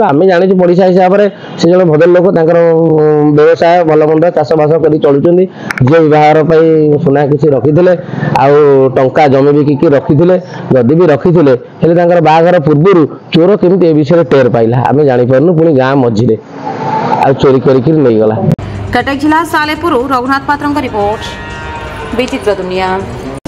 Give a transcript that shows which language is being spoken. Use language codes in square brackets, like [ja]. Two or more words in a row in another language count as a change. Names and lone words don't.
[or] ଆମେ ଜାଣିଛୁ ପଡ଼ିଶା ହିସାବରେ ସେ ଜଣେ ଭଦ୍ର ଲୋକ, ତାଙ୍କର ବ୍ୟବସାୟ ଭଲ ମନ୍ଦ ଚାଷବାସ କରି ଚଳୁଛନ୍ତି। ଝିଅ ବିବାହର ପାଇଁ ସୁନା କିଛି ରଖିଥିଲେ, ଆଉ ଟଙ୍କା ଜମି ବିକିକି ରଖିଥିଲେ, ଯଦି ବି ରଖିଥିଲେ ହେଲେ ତାଙ୍କର ବାହାଘର ପୂର୍ବରୁ ଚୋର କେମିତି ଏ ବିଷୟରେ ଟେର ପାଇଲା ଆମେ ଜାଣିପାରୁନୁ। ପୁଣି ଗାଁ ମଝିରେ ଆଉ ଚୋରି କରିକି ନେଇଗଲା। कटक जिला सालेपुर रघुनाथ पात्र रिपोर्ट, विचित्र दुनिया।